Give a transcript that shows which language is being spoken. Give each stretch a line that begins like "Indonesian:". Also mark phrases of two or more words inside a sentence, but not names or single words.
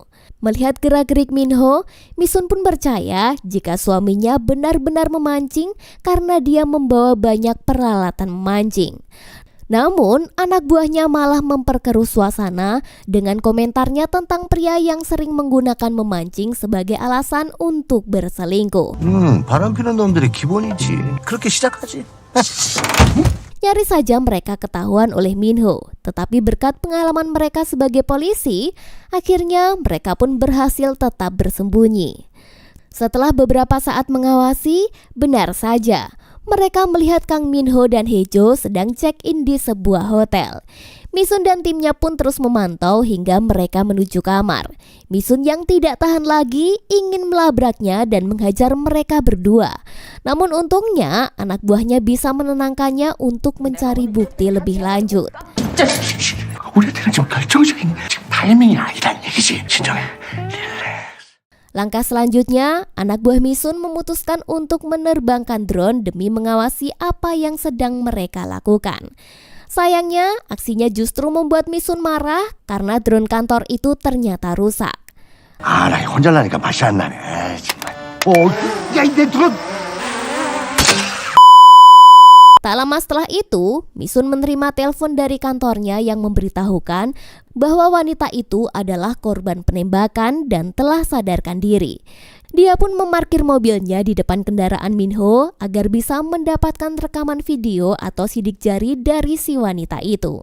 Indonesian: Melihat gerak-gerik Min-ho, Mi-sun pun percaya jika suaminya benar-benar memancing karena dia membawa banyak peralatan memancing. Namun, anak buahnya malah memperkeruh suasana dengan komentarnya tentang pria yang sering menggunakan memancing sebagai alasan untuk berselingkuh.
Korean: 바람피는 놈들의 기본이지. 그렇게 시작하지.
Indonesian: Nyaris saja mereka ketahuan oleh Min-ho, tetapi berkat pengalaman mereka sebagai polisi, akhirnya mereka pun berhasil tetap bersembunyi. Setelah beberapa saat mengawasi, benar saja, mereka melihat Kang Min-ho dan Hejo sedang check-in di sebuah hotel. Mi-sun dan timnya pun terus memantau hingga mereka menuju kamar. Mi-sun yang tidak tahan lagi ingin melabraknya dan menghajar mereka berdua. Namun untungnya anak buahnya bisa menenangkannya untuk mencari bukti lebih lanjut.
Korean: 우리한테는 좀 결정적인 타이밍이 아니란 얘기지. 진정해.
Indonesian: Langkah selanjutnya, anak buah Mi-sun memutuskan untuk menerbangkan drone demi mengawasi apa yang sedang mereka lakukan. Sayangnya, aksinya justru membuat Mi-sun marah karena drone kantor itu ternyata rusak.
Korean: 나 혼자 나니까 맛이 안 나네. 정말. 야, 내 드론.
Indonesian: Tak lama setelah itu, Mi-sun menerima telepon dari kantornya yang memberitahukan bahwa wanita itu adalah korban penembakan dan telah sadarkan diri. Dia pun memarkir mobilnya di depan kendaraan Min-ho agar bisa mendapatkan rekaman video atau sidik jari dari si wanita itu.